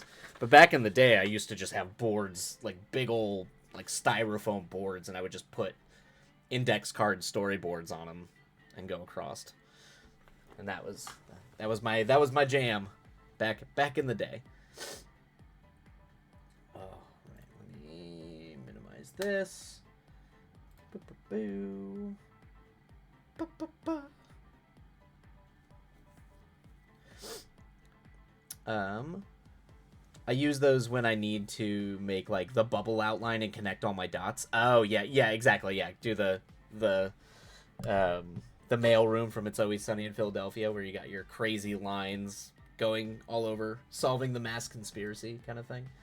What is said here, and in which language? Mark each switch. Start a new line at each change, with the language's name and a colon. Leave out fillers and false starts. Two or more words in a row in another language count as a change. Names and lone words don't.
English: But back in the day, I used to just have boards, like big old like styrofoam boards, and I would just put index card storyboards on them and go across. And that was my jam back in the day. Oh, right, let me minimize this. Boo. Ba-ba-ba. I use those when I need to make like the bubble outline and connect all my dots. Oh yeah, exactly. Yeah, do the mailroom from It's Always Sunny in Philadelphia, where you got your crazy lines going all over, solving the mass conspiracy kind of thing.